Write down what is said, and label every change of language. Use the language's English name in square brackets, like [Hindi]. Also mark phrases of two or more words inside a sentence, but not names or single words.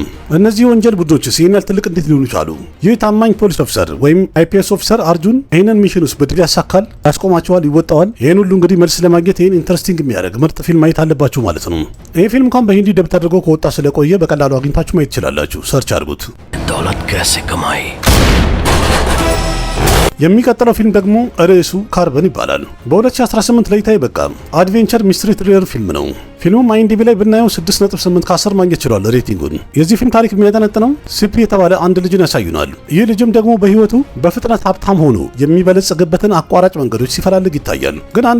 [Amharic] እነዚህ የወንጀል ቡድኖችስ ይህን ያህል ትልቅ እንዴት ሊሆኑ ቻሉ? ይህ ታማኝ [English] police officer [Amharic] ወይም [English] IPS officer [Amharic] አርጁን ይህንን ሚሽን ውስጥ በድል ያሳካል፣ ያስቆማቸዋል፣ ይወጣዋል። ይህን ሁሉ እንግዲህ መልስ ለማግኘት ይህን ኢንተረስቲንግ የሚያደርግ ምርጥ ፊልም ማየት አለባችሁ ማለት ነው። ይህ ፊልም እንኳን በሂንዲ ደብ ተደርጎ ከወጣ ስለቆየ በቀላሉ አግኝታችሁ ማየት ትችላላችሁ። ሰርች አድርጉት። [Hindi] दौलत कैसे कमाई? [Amharic] የሚቀጥለው ፊልም ደግሞ ርዕሱ ካርበን ይባላል። በ2018 ለይታ የበቃ [English] adventure mystery thriller [Amharic] ፊልም ነው። ፊልሙም አይኤምዲቢ ላይ ብናየው 6.8 ከ10 ማግኘት ችሏል ሬቲንጉን። የዚህ ፊልም ታሪክ የሚያጠነጥነው ሲፒ የተባለ አንድ ልጅን ያሳዩናል። ይህ ልጅም ደግሞ በህይወቱ በፍጥነት ሀብታም ሆኖ የሚበለጽግበትን አቋራጭ መንገዶች ሲፈላልግ ይታያል። ግን አንድ